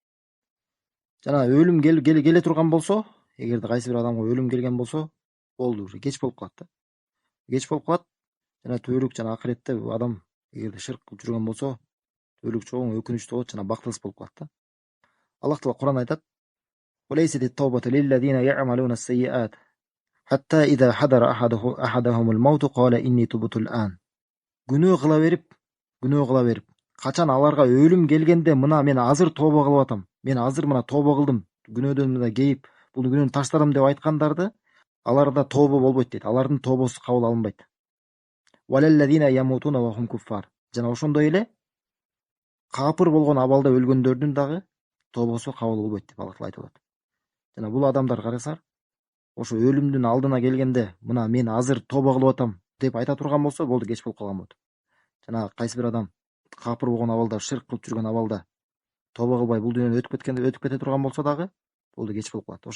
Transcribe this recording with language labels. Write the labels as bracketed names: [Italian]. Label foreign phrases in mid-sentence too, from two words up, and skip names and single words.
[Kyrgyz] Жана өлүм келе турган болсо, эгерде кайсы бир адамга өлүм келген болсо, болду, уже кеч болуп калат да. Кеч болуп калат. Жана түбөлүк жана акыретте адам эгерде ширк кылып жүргөн болсо, түбөлүк чоң өкүнүчтүү болот жана бактысыз болуп калат да. Аллах Таала Кур'ан айтат: [Arabic] "وليست التوبة للذين يعملون السيئات حتى إذا حضر أحدهم الموت قال إني تبت الآن." [Kyrgyz] Күнөө кыла берип, качан аларга өлүм келгенде, мына мен азыр тобо кылып атам, мен азыр мына тобо кылдым, күнөөдөн мына кейип, бул күнөөнү таштадым деп айткандарды, аларда тобо болбойт дейт. Алардын тобосу кабыл алынбайт. [Arabic] والذين يموتون وهم كفار. [Kyrgyz] Жана ошондой эле капыр болгон абалда өлгөндөрдүн дагы тобосу кабыл болбойт деп Аллах Таала айтып атат. Жана бул адамдар карасаңар, ошо өлүмдүн алдына келгенде, мына мен азыр тобо кылып атам деп айта турган болсо, болду, кеч болуп калган болот. Жана кайсы бир адам капыр болгон абалда, ширк кылып жүргөн абалда тобо кылбай бул дүйнөдөн өтүп кете турган болсо дагы, болду, кеч болуп калат.